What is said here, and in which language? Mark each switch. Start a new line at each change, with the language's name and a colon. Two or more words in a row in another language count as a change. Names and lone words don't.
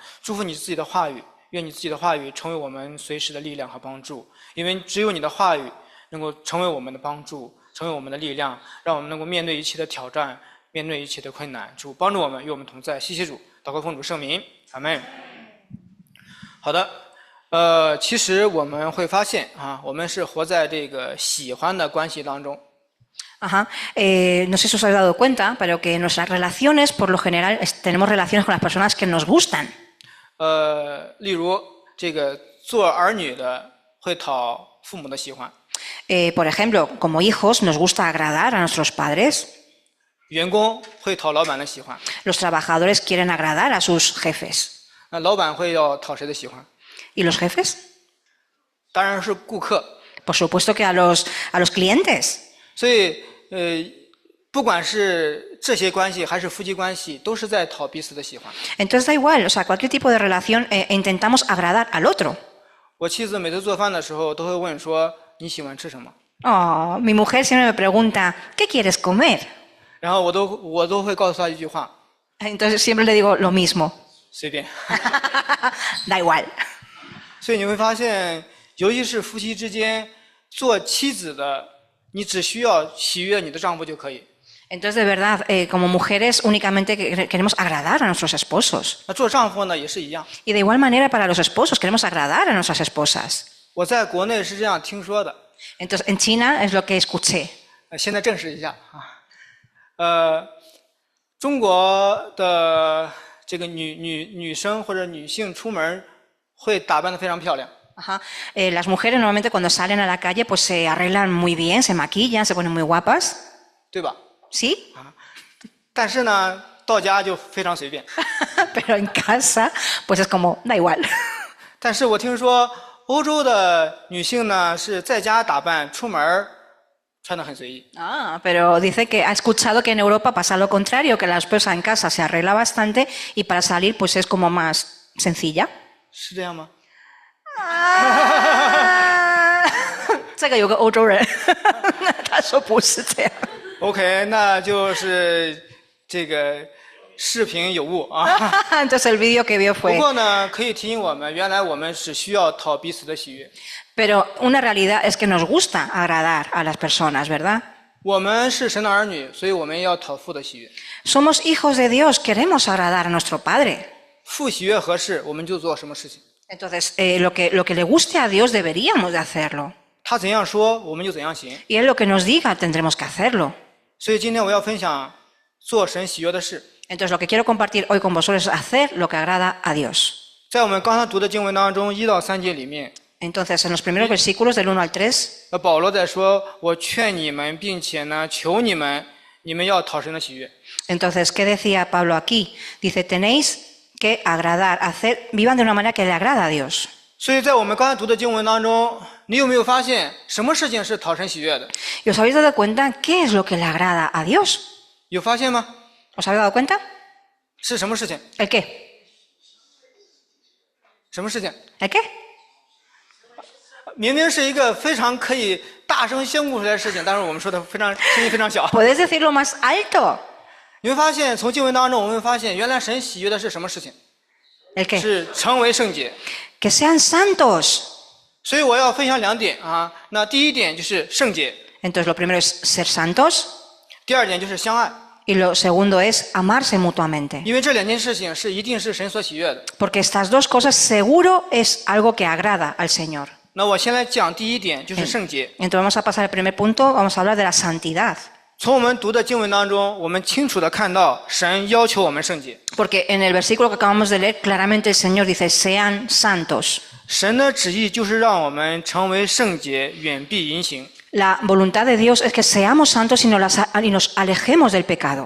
Chinese: 祝福你自己的话语，愿你自己的话语成为我们随时的力量和帮助，因为只有你的话语能够成为我们的帮助，成为我们的力量，让我们能够面对一切的挑战，面对一切的困难。主帮助我们，与我们同在。谢谢主，祷告奉主圣名，阿们。好的。其实我们会发现啊，我们是活在这个喜欢的关系当中。
Spanish: No sé si os habéis dado cuenta, pero que en nuestras relaciones, por lo general, tenemos relaciones con las personas que nos gustan.
Chinese: 例如这个做儿女的会讨父母的喜欢。
Spanish: Por ejemplo, como hijos nos gusta agradar a nuestros padres.
Chinese: 员工会讨老板的喜欢。
Spanish: Los trabajadores quieren agradar a sus jefes.
Chinese: 那老板会要讨谁的喜欢？
Spanish: ¿Y los jefes?
Chinese: 当然是顾客。
Spanish: Por supuesto que a los clientes.
Chinese: 所以不管是这些关系还是夫妻关系，都是在讨彼此的喜欢。
Spanish: Entonces da igual, o sea, cualquier tipo de relación intentamos agradar al otro.
Chinese: 我妻子每次做饭的时候都会问说你喜欢吃什么？
Spanish: Oh, mi mujer siempre me pregunta, ¿qué quieres comer?
Chinese: 然后我都会告诉她一句话。
Spanish: Entonces siempre le digo lo mismo.
Chinese: 随便。
Spanish: Da igual.
Chinese: 所以你会发现，尤其是夫妻之间，做妻子的，你只需要喜悦你的丈夫就可以。
Spanish: Entonces, de verdad, como mujeres únicamente queremos agradar a nuestros esposos.
Chinese: 那做丈夫呢也是一样。
Spanish: Y de igual manera para los esposos, queremos agradar a nuestras esposas.
Chinese: 我在国内是这样听说的。
Spanish: Entonces, en China es lo que escuché.
Chinese: 现在证实一下啊。中国的这个女生或者女性出门会打扮得非常漂亮。 Ajá.
Spanish: Las mujeres normalmente cuando salen a la calle pues se arreglan muy bien, se maquillan, se ponen muy guapas.
Chinese: 对吧？
Spanish: ¿Sí?
Chinese: 但是呢，到家就非常随便。
Spanish: Pero en casa pues es como, da igual.
Chinese: 但是我听说欧洲的女性呢是在家打扮，出门穿得很随意。
Spanish: Ah, pero dice que ha escuchado que en Europa pasa lo contrario, que la esposa en casa se arregla bastante y para salir pues es como más sencilla.
Chinese: 是这样吗？这个有个欧洲人，他说不是这样。 OK， 那就是这个视频有误啊。
Spanish: Entonces el vídeo que vio
Chinese: 不
Spanish: fue.
Chinese: 过呢，可以提醒我们，原来我们只需要讨彼此的喜悦。
Spanish: Pero una realidad es que nos gusta agradar a las personas, ¿verdad?
Chinese: 我们是神的儿女，所以我们也要讨父的喜悦。
Spanish: Somos hijos de Dios, queremos agradar a nuestro Padre.
Chinese: 父喜悦合适，我们就做什么事情。
Spanish: Entonces, lo que le guste a Dios deberíamos de hacerlo.
Chinese: 他怎样说，我们就怎样行。
Spanish: Y Él lo que nos diga tendremos que hacerlo.
Chinese: 所以今天我要分享做神喜悦的事。
Spanish: Entonces, lo que quiero compartir hoy con vosotros es hacer lo que agrada a Dios.
Chinese: 在我们刚才读的经文当中，1到3节里面，
Spanish: Entonces, en los primeros versículos del 1 al 3,
Chinese: 保罗在说：“我劝你们，并且呢，求你们，你们要讨神的喜悦。”
Spanish: entonces, ¿qué decía Pablo aquí? Dice, tenéis que agradar, vivan de una manera que le agrada a Dios.
Chinese: 所以在我们刚才读的经文当中，你有没有发现什么事情是讨神喜悦的？
Spanish: ¿Y os habéis dado cuenta qué es lo que le agrada a Dios?
Chinese: 有发现吗？
Spanish: ¿Os habéis dado cuenta?
Chinese: 是什么事情？
Spanish: ¿El qué?
Chinese: 什么事情？
Spanish: ¿El qué?
Chinese: 明明是一个非常可以大声宣布出来的事情，但是我们说的声音非常小。
Spanish: ¿Puedes decirlo más alto?
Chinese: 你会发现，从经文当中，我们会发现，原来神喜悦的是什么事情？
Spanish: ¿El qué?
Chinese: 是成为圣洁。
Spanish: Que sean santos.
Chinese: 所以我要分享2点啊。那第一点就是圣洁，
Spanish: Entonces, lo primero es ser santos
Chinese: 第二点就是相爱，
Spanish: y lo segundo es amarse mutuamente.
Chinese: 因为这2件事情一定是神所喜悦的。
Spanish: Porque estas dos cosas seguro es algo que agrada al Señor.
Chinese: 那我先来讲第一点，就是圣洁。
Spanish: Entonces vamos a pasar al primer punto, vamos a hablar de la santidad.
Chinese: 从我们读的经文当中，我们清楚的看到神要求我们圣洁。
Spanish: Porque en el versículo que acabamos de leer, claramente el Señor dice, sean santos.
Chinese: 神的旨意就是让我们成为圣洁，远避淫行。
Spanish: La voluntad de Dios es que seamos santos y nos alejemos del pecado.